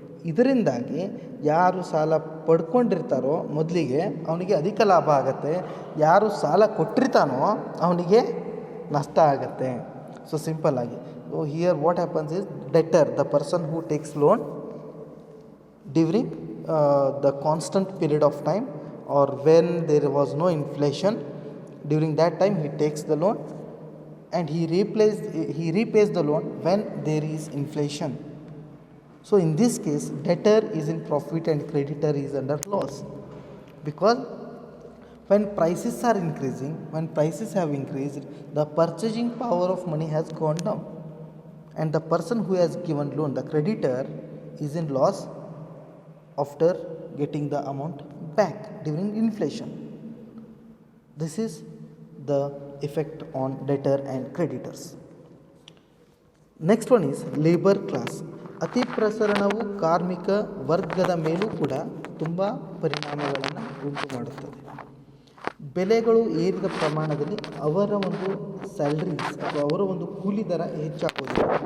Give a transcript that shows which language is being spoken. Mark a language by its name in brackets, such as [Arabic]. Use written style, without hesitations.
[Kannada] ಇದರಿಂದಾಗಿ ಯಾರು ಸಾಲ ಪಡ್ಕೊಂಡಿರ್ತಾರೋ ಮೊದಲಿಗೆ ಅವನಿಗೆ ಅಧಿಕ ಲಾಭ ಆಗುತ್ತೆ, ಯಾರು ಸಾಲ ಕೊಟ್ಟಿರ್ತಾನೋ ಅವನಿಗೆ ನಷ್ಟ ಆಗುತ್ತೆ. [English] so [Kannada] ಸಿಂಪಲ್ ಆಗಿ [English] Here what happens is debtor, the person who takes loan during the constant period of time or when there was no inflation, during that time he takes the loan and he repays the loan when there is inflation. So in this case, debtor is in profit and creditor is under loss, because when prices are increasing, when prices have increased, the purchasing power of money has gone down, and the person who has given loan, the creditor, is in loss after getting the amount back during inflation. This is the effect on debtor and creditors. Next one is labor class. [Kannada] ಅತಿ ಪ್ರಸರಣವು ಕಾರ್ಮಿಕ ವರ್ಗದ ಮೇಲೂ ಕೂಡ ತುಂಬ ಪರಿಣಾಮಗಳನ್ನು ಉಂಟು ಮಾಡುತ್ತದೆ. ಬೆಲೆಗಳು ಏರಿದ ಪ್ರಮಾಣದಲ್ಲಿ ಅವರ ಒಂದು ಸ್ಯಾಲ್ರೀಸ್ ಅಥವಾ ಅವರ ಒಂದು ಕೂಲಿ ದರ ಹೆಚ್ಚಾಗೋದಿಲ್ಲ.